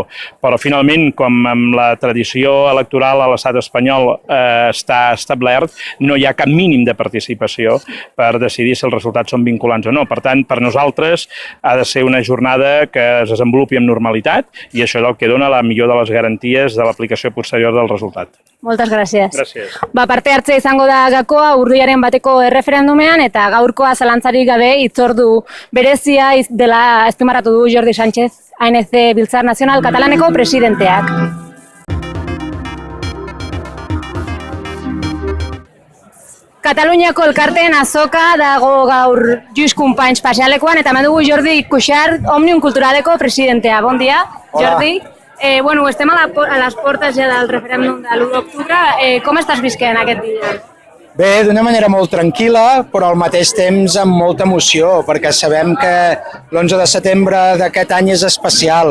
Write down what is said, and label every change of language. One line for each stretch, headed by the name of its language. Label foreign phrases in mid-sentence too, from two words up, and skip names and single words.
Catalan: Però finalment, com amb la tradició electoral a l'estat espanyol està establert, no hi ha cap mínim de participació per decidir si els resultats són vinculants o no. Per tant, per nosaltres ha de ser una jornada que es desenvolupi amb normalitat i això és el que dona la millor de les garanties de l'aplicació posterior del resultat. Moltes gràcies. Gràcies.
Basque: Parte hartze izango da gakoa urriaren bateko erreferendumean eta gaurkoa zalantzarik gabe hitzordu berezia dela azpimarratu du Jordi Sánchez, ANC Biltzar Nacional Katalaneko presidenteak. Kataluniako elkarteen azoka dago gaur Lluís Companys pasealekuan eta hemen dugu Jordi Cuixart, Òmnium Culturaleko presidentea.
Catalan: Bon dia, Jordi. Bueno, estem a les portes ja del referèndum de l'1 d'octubre. Com estàs visquent aquest dia? Bé, d'una manera molt tranquil·la, però al mateix temps amb molta emoció, perquè sabem que l'11 de setembre d'aquest any és especial.